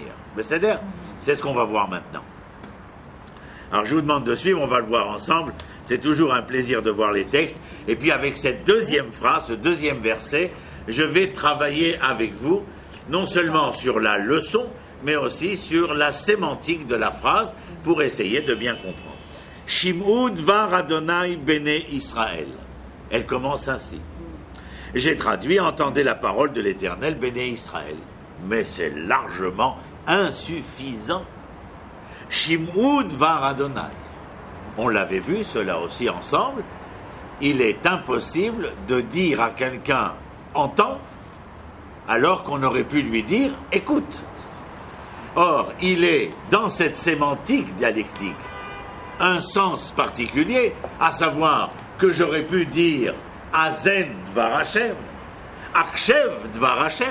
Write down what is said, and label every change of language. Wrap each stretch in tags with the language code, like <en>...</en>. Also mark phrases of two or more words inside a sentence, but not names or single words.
<fr>Mais c'est ce qu'on va voir maintenant. Alors je vous demande de suivre, on va le voir ensemble. C'est toujours un plaisir de voir les textes. Et puis avec cette deuxième phrase, ce deuxième verset, je vais travailler avec vous, non seulement sur la leçon, mais aussi sur la sémantique de la phrase, pour essayer de bien comprendre.</fr> <he>שמעו דבר אדני בני ישראל.</he> <fr>Elle commence ainsi. J'ai traduit, entendez la parole de l'Éternel</fr> <he>בני ישראל.</he> <fr>Mais c'est largement insuffisant.</fr> <he>שמעו דבר אדני.</he> <fr>On l'avait vu, cela aussi ensemble. Il est impossible de dire à quelqu'un « entends » alors qu'on aurait pu lui dire « écoute ». Or, il est dans cette sémantique dialectique un sens particulier, à savoir que j'aurais pu dire «</fr> <he>האזן דבר השם »,« הקשב דבר השם ».</he>